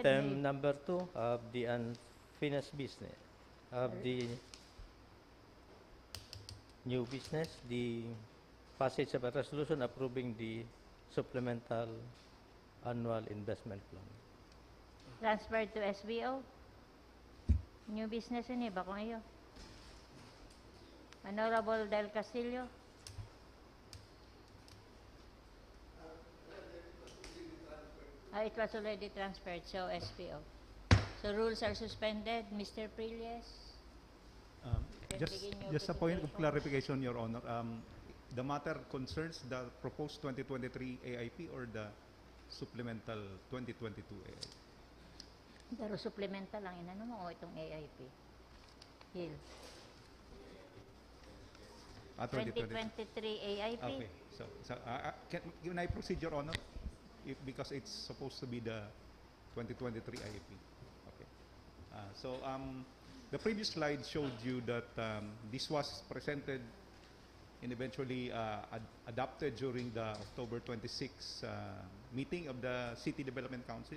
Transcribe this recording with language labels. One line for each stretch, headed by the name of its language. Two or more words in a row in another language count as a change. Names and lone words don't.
English: Item number 2 of the unfinished business of the new business, the passage of a resolution approving the supplemental annual investment plan. Transferred to SBO. New business
Bikol: ini ba kung iyo?
English: Honorable Del Castillo. It was already transferred, so SPO. So rules are suspended. Mr. Prilles. Just a point of clarification, Your Honor. The matter concerns the proposed 2023 AIP or the supplemental 2022 AIP?
Bikol: Pero supplemental lang inano mo o itong AIP?
English: Hill. 2023 AIP. Okay. So can I proceed, Your Honor? Because it's supposed to be the 2023 IAP. Okay. The previous slide showed you that this was presented and eventually adopted during the October 26 meeting of the City Development Council.